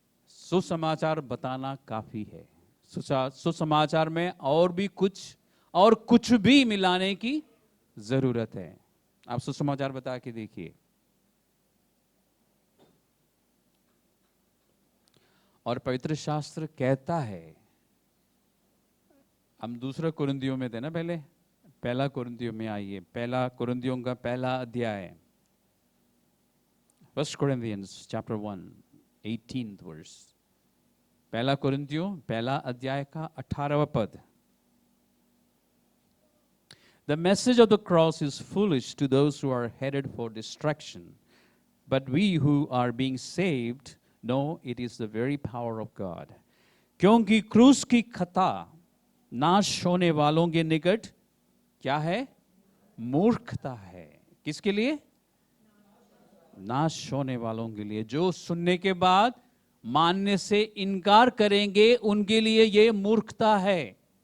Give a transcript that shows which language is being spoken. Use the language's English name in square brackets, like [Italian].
[Hindi] सुसमाचार बताना काफी है। सुसमाचार में और कुछ भी मिलाने की जरूरत है। आप सुसमाचार बता के देखिए। और पवित्र शास्त्र कहता है, हम दूसरा कुरिन्थियों में थे ना, पहले 1 कुरिन्थियों में आइए। 1 कुरिन्थियों का 1 अध्याय, [English] 1 Corinthians chapter 1 18th verse। [Hindi] 1 कुरिन्थियों 1 अध्याय का 18वां पद। [English] The message of the cross is foolish to those who are headed for destruction, but we who are being saved know it is the very power of God। [Hindi] क्योंकि क्रूस की खता नाश होने वालों के निकट क्या है? मूर्खता है। किसके लिए? नाश होने वालों के लिए। जो सुनने के बाद मानने से इनकार करेंगे, उनके लिए ये मूर्खता है।